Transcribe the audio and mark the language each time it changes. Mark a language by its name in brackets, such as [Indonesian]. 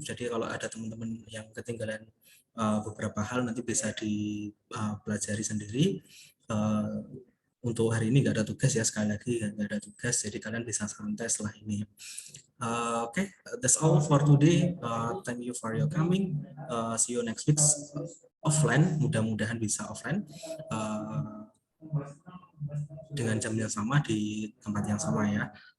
[Indonesian] Jadi kalau ada teman-teman yang ketinggalan beberapa hal nanti bisa dipelajari sendiri. Untuk hari ini nggak ada tugas ya, sekali lagi nggak ada tugas, jadi kalian bisa santai setelah ini. [English] Oke, that's all for today. Thank you for your coming. See you next week offline. [Indonesian] Mudah-mudahan bisa offline dengan jam yang sama di tempat yang sama ya.